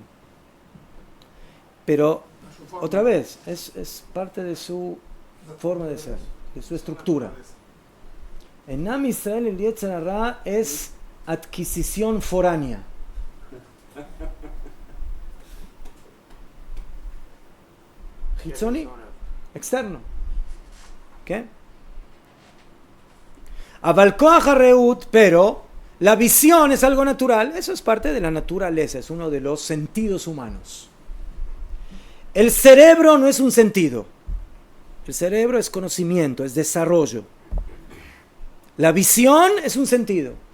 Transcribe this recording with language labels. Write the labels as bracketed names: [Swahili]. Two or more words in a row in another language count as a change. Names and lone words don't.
[Spanish] Pero, otra vez, es parte de su forma de ser, de su estructura. En Am Israel el Yetzer Hara es adquisición foránea. Hitzoni, externo. ¿Qué? [Hebrew] אבל כח הראות, [Spanish] pero la visión es algo natural. Eso es parte de la naturaleza, es uno de los sentidos humanos. El cerebro no es un sentido. El cerebro es conocimiento, es desarrollo. La visión es un sentido.